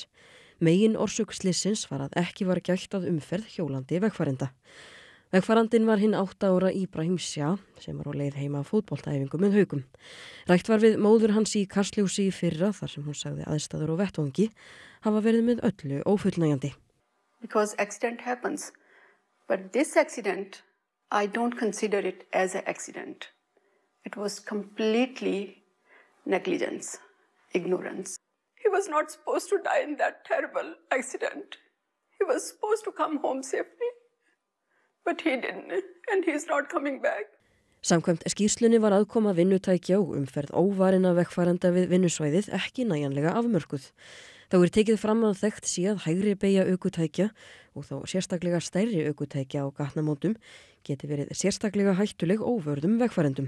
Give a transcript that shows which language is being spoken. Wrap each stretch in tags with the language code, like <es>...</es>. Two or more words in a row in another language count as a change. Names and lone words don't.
<is>Megin orsök slysins var að ekki var gætt að umferð hjólandi vegfarenda. Vegfarandinn var hinn 8 ára Ibrahim Shah sem var á leið heima fótboltaæfingu með Haukum. Rætt var við móður hans í Kastljósi í fyrra þar sem hún sagði aðstæður og vettvangi hafa verið með öllu ófullnægjandi.</is> <en>Because accident happens, but this accident, I don't consider it as an accident. It was completely negligence, ignorance. He was not supposed to die in that terrible accident. He was supposed to come home safely. But he didn't, and he's not coming back.</en> <is>Samkvæmt skýrslunni var aðkoma vinnutækja og umferð óvarinna vegfarenda við vinnusvæðið ekki nægjanlega afmörkuð. Þá tekið fram að þekkt sé að hægri beygja ökutækja og þó sérstaklega stærri ökutækja á gatnamótum geti verið sérstaklega hættuleg óvörðum vegfarendum.</is>